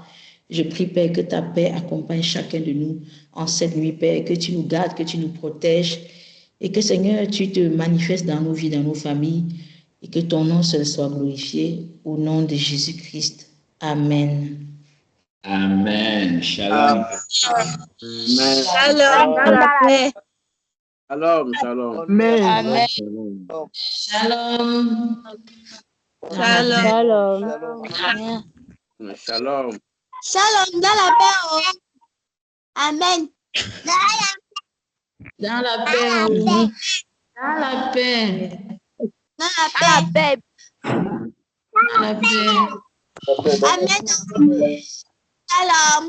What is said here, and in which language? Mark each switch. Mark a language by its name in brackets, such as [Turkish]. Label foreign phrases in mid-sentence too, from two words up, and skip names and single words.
[French] Je prie, Père, que ta paix accompagne chacun de nous en cette nuit, Père, que tu nous gardes, que tu nous protèges et que, Seigneur, tu te manifestes dans nos vies, dans nos familles et que ton nom seul soit glorifié au nom de Jésus-Christ. Amen. Amen. Shalom. Amen. Shalom, dans la paix. Shalom, shalom. Amen. Amen. Shalom. Shalom. Shalom. Shalom. Shalom, dans la paix. Oh. Amen. Dans la paix. Oh. Dans la paix. Dans la paix. Dans la paix. Amen. Shalom.